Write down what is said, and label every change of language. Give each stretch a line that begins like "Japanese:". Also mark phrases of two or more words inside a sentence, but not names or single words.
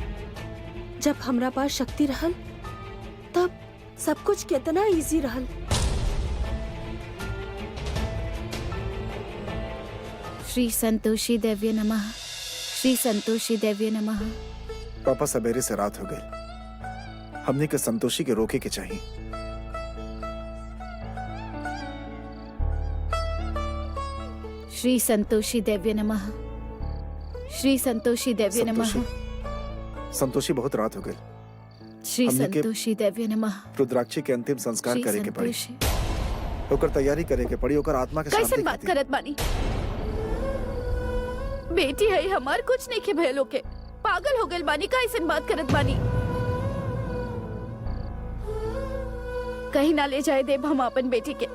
Bhojpuri: जब हमरा पास शक्ति रहल तब सब कुछ कितना इजी रहल।
Sanskrit: श्री संतोषी देव्य नमः। श्री संतोषी देव्य नमः।
Bhojpuri: पापा, सवेरे से रात हो गई। हमने के संतोषी के रोके के चाहिए।
Sanskrit: श्री संतोषी देव्य नमः। श्री संतोषी देव्य नमः।
Bhojpuri: संतोषी, बहुत रात हो गई। श्री हमने के
Sanskrit: संतोषी देव्य नमः।
Bhojpuri: रुद्राक्षी के अंतिम संस्कार श्री करे के पड़ी। संतोषी। ओकर तैयारी करे के पड़ी। ओकर आत्मा के शांति कैसन बात खातिर। करत बानी? बेटी है हमार, कुछ नहीं के भयलो के। पागल हो गइल बानी, कैसन बात करत बानी? कहीं ना ले जाए देव हम अपन बेटी के।